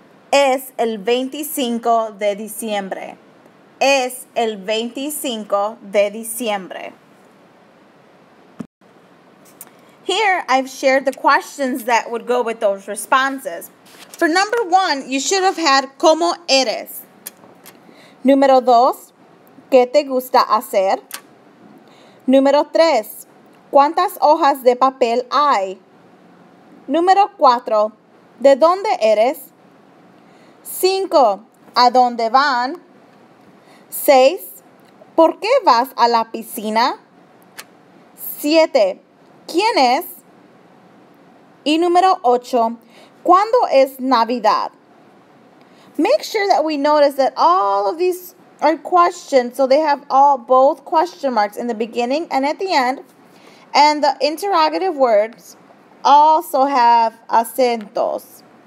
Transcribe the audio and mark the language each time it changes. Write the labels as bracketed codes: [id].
[es] Es el 25 de diciembre. Es el 25 de diciembre. [en] Here, I've shared the questions that would go with those responses. For number 1, you should have had [es] ¿Cómo eres? Número 2, ¿qué te gusta hacer? Número 3, ¿cuántas hojas de papel hay? Número 4, ¿de dónde eres? 5, ¿a dónde van? 6, ¿por qué vas a la piscina? 7, ¿quién es? Y número 8, ¿cuándo es Navidad? [en] Make sure that we notice that all of these are questions, so they have both question marks in the beginning and at the end. And the interrogative words also have acentos.